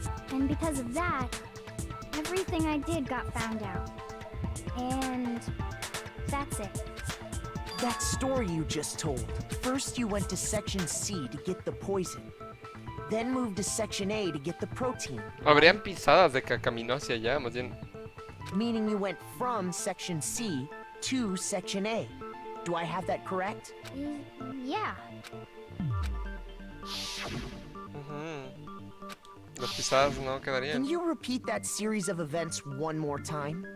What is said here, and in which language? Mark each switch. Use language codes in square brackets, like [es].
[en] And because of that, everything I did got found out. And that's it. That story you just told. First you went to section C to get the poison. Then moved to section A to get the protein. [es] Habrían pisadas de que caminó hacia allá, más bien. [en] Meaning you went from section C to section A. Do I have that correct? Yeah. [es] Las pisadas no [en] Can [es] quedarían. [en] you repeat that series of events one more time?